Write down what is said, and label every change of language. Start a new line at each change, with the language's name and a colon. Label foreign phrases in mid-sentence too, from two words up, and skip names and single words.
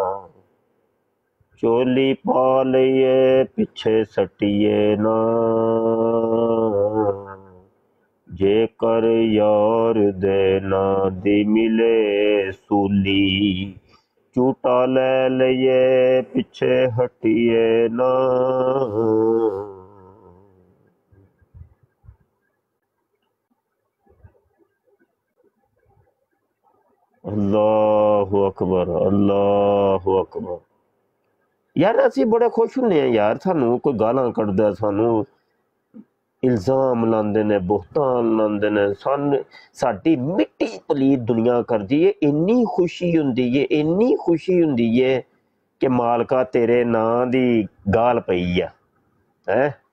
Punjabi: ਚੋਲੀ ਪਾ ਲਈਏ ਪਿੱਛੇ ਸਟੀਏ ਨਾ, ਜੇ ਕਰ ਯਾਰ ਦੇ ਨਾਂ ਦੀ ਮਿਲੇ ਸੂਲੀ, ਝੂਠਾ ਲੈ ਲਈਏ ਪਿੱਛੇ ਹਟੀਏ ਨਾ।
Arabic: الله أكبر، الله أكبر.
Punjabi: ਯਾਰ ਅਸੀਂ ਬੜੇ ਖ਼ੁਸ਼ ਹੁੰਦੇ ਆਂ ਯਾਰ, ਸਾਨੂੰ ਕੋਈ ਗਾਲ੍ਹਾਂ ਕੱਢਦਾ, ਸਾਨੂੰ ਇਲਜ਼ਾਮ ਲਾਂਦੇ ਨੇ, ਬੋਹਤਾਨ ਲਾਂਦੇ ਨੇ, ਸਾਡੀ ਮਿੱਟੀ ਪਲੀਤ ਦੁਨੀਆ ਕਰਦੀ ਹੈ, ਇੰਨੀ ਖ਼ੁਸ਼ੀ ਹੁੰਦੀ ਹੈ, ਇੰਨੀ ਖ਼ੁਸ਼ੀ ਹੁੰਦੀ ਹੈ ਕਿ ਮਾਲਕਾ ਤੇਰੇ ਨਾਂ ਦੀ ਗਾਲ੍ਹ ਪਈ ਹੈ।